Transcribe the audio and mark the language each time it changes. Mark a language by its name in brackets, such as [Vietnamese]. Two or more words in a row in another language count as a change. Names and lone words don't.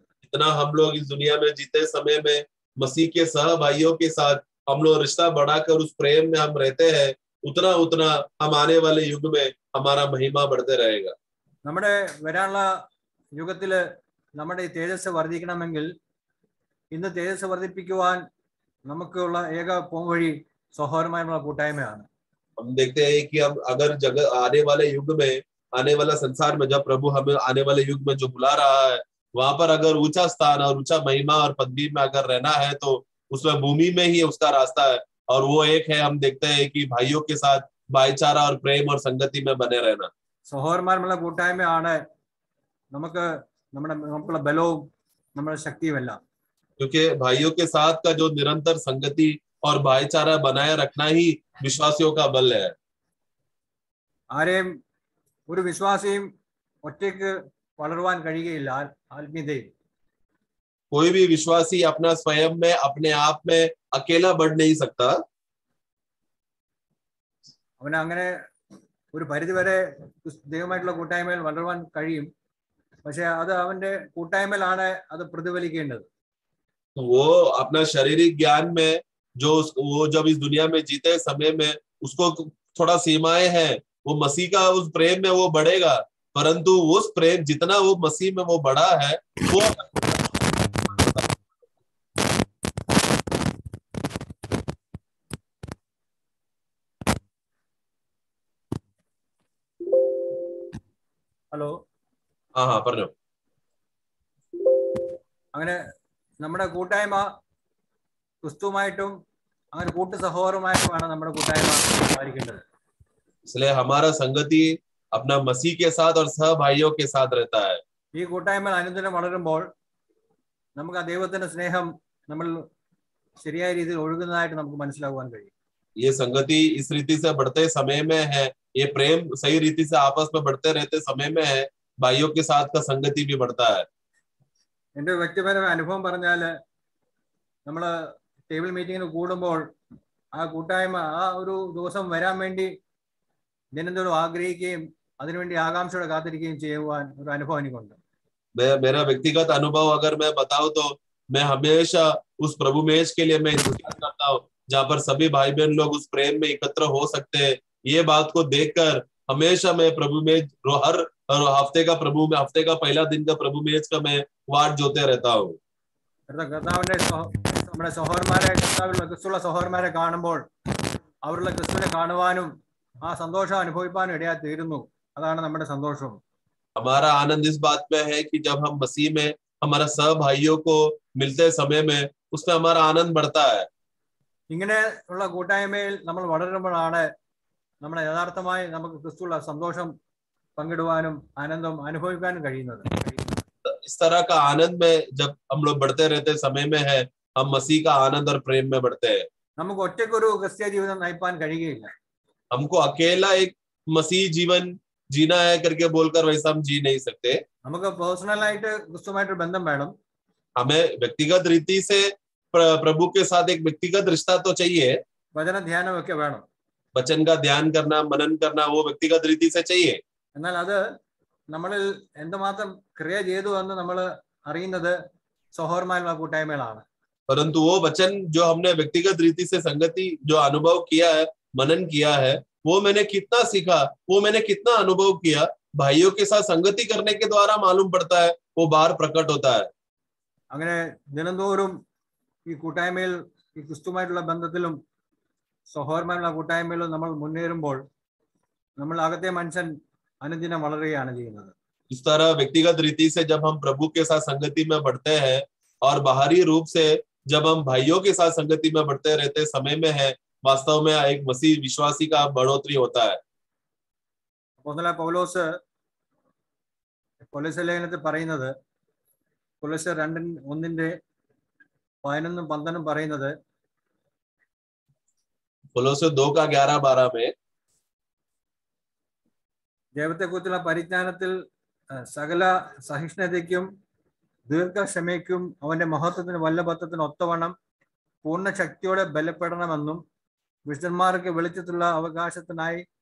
[Hindi] इतना हम लोग इस दुनिया में जीते समय में मसीह के सह भाइयों के साथ हम लोग रिश्ता बढ़ाकर उस प्रेम में हम रहते हैं, उतना उतना हम आने वाले युग में हमारा महिमा बढ़ते रहेगा। [Malayalam] നമ്മുടെ വരാനുള്ള യുഗത്തില് നമ്മുടെ ഈ തേജസ് വർദ്ധിക്കണമെങ്കിൽ ഇന്ന് തേജസ് വർദ്ധിപ്പിക്കുവാൻ നമുക്കുള്ള ഏക പോംവഴി സഹോദരന്മാരുള്ള കൂട്ടായ്മയാണ്. [Hindi] हम देखते हैं कि हम अगर जगह आने वाले युग में, आने वाला संसार में जब प्रभु हमें आने वाले युग में जो बुला रहा है, वहां पर अगर ऊंचा स्थान और ऊंचा महिमा और पदवी में अगर रहना है तो उसमें भूमि में ही उसका रास्ता है, और वो एक है हम देखते हैं कि भाइयों के साथ भाईचारा और प्रेम और संगति में बने रहना। [Malayalam] സഹോദരന്മാരുള്ള കൂട്ടായ്മയാണ് നമുക്കുള്ള ബലവും നമ്മുടെ ശക്തിയുമെല്ലാം. [Hindi] क्योंकि भाइयों के साथ का जो निरंतर संगति और भाईचारा बनाए रखना ही विश्वासियों का बल है। [Malayalam] ആരെയും ഒരു വിശ്വാസിയും ഒറ്റയ്ക്ക് വളരുവാൻ കഴിയുകയില്ല ആത്മീയതയിൽ. [Hindi] कोई भी विश्वासी अपना स्वयं में अपने आप में अकेला बढ़ नहीं सकता। [Malayalam] അവന് അങ്ങനെ ഒരു പരിധിവരെ ദൈവമായിട്ടുള്ള കൂട്ടായ്മയിൽ വളരുവാൻ കഴിയും, പക്ഷെ അത് അവന്റെ കൂട്ടായ്മയിലാണ് അത് പ്രതിഫലിക്കേണ്ടത്. [Hindi] वो अपना शारीरिक ज्ञान में वो जब इस दुनिया में जीते समय में उसको थोड़ा सीमाएं हैं, वो मसीह का उस प्रेम में वो बढ़ेगा, परंतु उस प्रेम जितना वो मसीह में वो बढ़ा है वो [Malayalam] ഹലോ हाँ പറഞ്ഞോ. അങ്ങനെ നമ്മുടെ കൂട്ടായ്മ ക്രിസ്തുവുമായിട്ടും അങ്ങനെ കൂട്ടു സഹോദരമായിട്ടുമാണ് നമ്മുടെ കൂട്ടായ്മ ആയിരിക്കേണ്ടത്. [Hindi] इसलिए हमारा संगति अपना मसीह के साथ और सह भाइयों के साथ रहता है. [Malayalam] ഈ കൂട്ടായ്മ അനുദിനം വളരുമ്പോൾ നമുക്ക് ആ ദൈവത്തിന്റെ സ്നേഹം നമ്മൾ ശരിയായ രീതിയിൽ ഒഴുകുന്നതായിട്ട് നമുക്ക് മനസ്സിലാക്കുവാൻ കഴിയും. [Hindi] ये संगति इस रीति से बढ़ते समय में है, ये प्रेम सही रीति से आपस में बढ़ते रहते समय में है, भाइयों के साथ का संगति भी बढ़ता है. [Malayalam] എൻ്റെ വ്യക്തിപരമായ അനുഭവം പറഞ്ഞാല് നമ്മള് [English] table meeting [Malayalam] കൂടുമ്പോൾ ആ കൂട്ടായ്മ ആ ഒരു ദിവസം വരാൻ വേണ്ടി ദിനംതോറും ആഗ്രഹിക്കുകയും അതിനുവേണ്ടി ആകാംക്ഷയോടെ കാത്തിരിക്കുകയും ചെയ്യുവാൻ ഒരു അനുഭവം എനിക്കുണ്ട്. [Hindi] मेरा व्यक्तिगत अनुभव अगर मैं बताऊं तो मैं हमेशा उस प्रभु मेज के लिए मैं इंतजार करता हूँ, जहाँ पर सभी भाई बहन लोग उस प्रेम में एकत्र हो सकते हैं. ये बात को देखकर हमेशा मैं प्रभु मेज हर हफ्ते का पहला दिन का प्रभु मेज का मैं वाट जोते रहता हूँ. [Malayalam] കർത്താവിന്റെ നമ്മുടെ സഹോദരന്മാരെ കർത്താവിലുള്ള ക്രിസ്തുള്ള സഹോദരന്മാരെ കാണുമ്പോൾ അവരുടെ ക്രിസ്തുവിനെ കാണുവാനും ആ സന്തോഷം അനുഭവിക്കാനും ഇടയായി തീരുന്നു. അതാണ് നമ്മുടെ സന്തോഷം. [Hindi] हमारा आनंद इस बात में है कि जब हम मसीह में हमारा सह भाइयों को मिलते समय में उसमें हमारा आनंद बढ़ता है. [Malayalam] ഇങ്ങനെ ഉള്ള കൂട്ടായ്മയിൽ നമ്മൾ വളരുമ്പോഴാണ് നമ്മുടെ യഥാർത്ഥമായി നമുക്ക് ക്രിസ്തുള്ള സന്തോഷം പങ്കിടുവാനും ആനന്ദം അനുഭവിക്കാനും കഴിയുന്നത്. [Hindi] इस तरह का आनंद में जब हम लोग बढ़ते रहते समय में है, हम मसीह का आनंद और प्रेम में बढ़ते हैं. [Malayalam] നമുക്ക് ഒറ്റയ്ക്കൊരു ക്രിസ്ത്യ ജീവിതം നയിപ്പാൻ കഴിയുകയില്ല. [Hindi] हमको अकेला एक मसीह जीवन जीना है करके बोलकर वैसा हम जी नहीं सकते. [Malayalam] നമുക്ക് പേഴ്സണലായിട്ട് ക്രിസ്തുമായിട്ടൊരു ബന്ധം വേണം. [Hindi] हमें व्यक्तिगत रीति से प्रभु के साथ एक व्यक्तिगत रिश्ता तो चाहिए. [Malayalam] വചന ധ്യാനമൊക്കെ വേണം. [Hindi] वचन का ध्यान करना, मनन करना वो व्यक्तिगत रीति से चाहिए. [Malayalam] എന്നാൽ അത് നമ്മളിൽ എന്തുമാത്രം ക്രിയ ചെയ്തു എന്ന് നമ്മൾ അറിയുന്നത് സഹോദരന്മാരുടെ കൂട്ടായ്മകളാണ്. [Hindi] परंतु वो वचन जो हमने व्यक्तिगत रीति से संगति जो अनुभव किया है, मनन किया है, वो मैंने कितना सीखा, वो मैंने कितना अनुभव किया, भाइयों के साथ संगति करने के द्वारा मालूम पड़ता है, वो बाहर प्रकट होता है. [Malayalam] അങ്ങനെ ദിനംതോറും ഈ കൂട്ടായ്മയിൽ ഈ ക്രിസ്തുമായിട്ടുള്ള ബന്ധത്തിലും സഹോദരന്മാരുടെ കൂട്ടായ്മയിലും നമ്മൾ മുന്നേറുമ്പോൾ നമ്മൾ അകത്തെ മനുഷ്യൻ അനുദിനം വളരുകയാണ് ചെയ്യുന്നത്. [Hindi] इस तरह व्यक्तिगत रीति से जब हम प्रभु के साथ संगति में बढ़ते हैं और बाहरी रूप से जब हम भाइयों के साथ संगति में बढ़ते रहते समय में है, वास्तव में एक मसीह विश्वासी का बढ़ोतरी होता है. [Malayalam] അപ്പോസ്തലനായ പൗലോസ് കൊലോസ്യ ലേഖനത്തിൽ പറയുന്നത്, കൊലോസ്യർ 2:1-11 പറയുന്നത്, കൊലോസ്യർ 2:11-12 में ദൈവത്തെക്കുറിച്ചുള്ള പരിജ്ഞാനത്തിൽ സകല സഹിഷ്ണുതയ്ക്കും ദീർഘക്ഷമയ്ക്കും അവന്റെ മഹത്വത്തിന് വല്ലഭത്വത്തിന് ഒത്തവണ്ണം പൂർണ്ണ ശക്തിയോടെ ബലപ്പെടണമെന്നും വിശുദ്ധന്മാർക്ക് വെളിച്ചത്തുള്ള അവകാശത്തിനായി